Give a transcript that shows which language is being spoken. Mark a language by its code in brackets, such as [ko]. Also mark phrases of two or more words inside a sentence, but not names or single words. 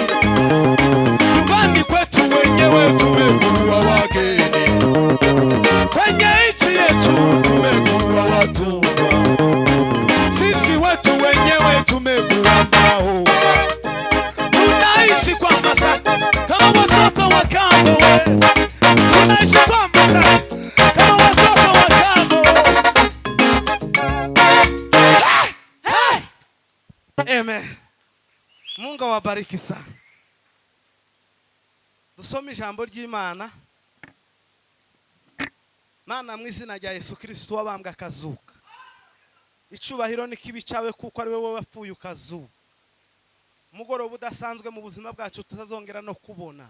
[sw] Nyumbani kwetu wenyewe tumekuwa wageni, kwenye nchi yetu tumekuwa watumwa, sisi wetu wenyewe tumekuwa mbahoma, tunaishi kwa mashaka kama watoto wa kambo. Tunaishi kwa mashaka kama watoto wa kambo. Amen. Mungu awabariki sana. [rw] Dusome ijambo ry'Imana. Mana mu izina rya Yesu Kristo wabambwe akazuka. [rn] Icubahiro nikibi cawe kuko ari wewe wapfuye ukazuka. Umugoroba udasanzwe mu buzima bwacu tutazongera no kubona.